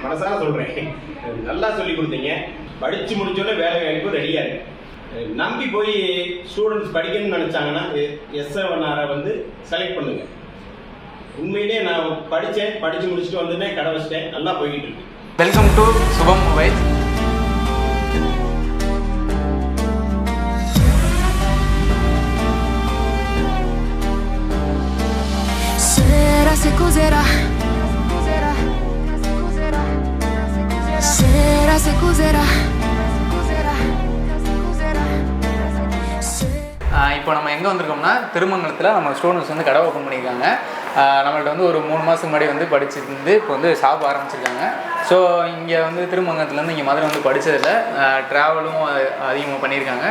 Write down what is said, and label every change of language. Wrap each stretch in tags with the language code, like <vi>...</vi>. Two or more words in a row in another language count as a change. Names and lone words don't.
<ta>மனசார சொல்கிறேன், நல்லா சொல்லி கொடுத்தீங்க. படித்து முடிச்சோடனே வேலை வாய்ப்பு ரெடியாக இருக்கு. நம்பி போய் ஸ்டூடெண்ட்ஸ் படிக்கணும்னு நினச்சாங்கன்னா S7R வந்து செலக்ட் பண்ணுங்க. உண்மையிலே நான் படித்து முடிச்சுட்டு வந்துட்டேன், கடை வச்சிட்டேன், நல்லா போய்கிட்டு இருக்கு.</ta> <en>Welcome to Subam Mobile.</en> <it>Se cos'era? Sera se cos'era?</it> <ta>இப்போ நம்ம எங்கே வந்திருக்கோம்னா திருமங்கலத்தில் நம்ம ஸ்டூடெண்ட்ஸ் வந்து கடை ஓப்பன் பண்ணியிருக்காங்க. நம்மள்ட்ட வந்து ஒரு 3 மாதத்துக்கு முன்னாடி வந்து படிச்சுருந்து இப்போ வந்து ஷாப் ஆரம்பிச்சிருக்காங்க. ஸோ இங்கே வந்து திருமங்கலத்துலேருந்து இங்கே மதுரை வந்து படித்ததில் ட்ராவலும் அதிகமாக பண்ணியிருக்காங்க.</ta>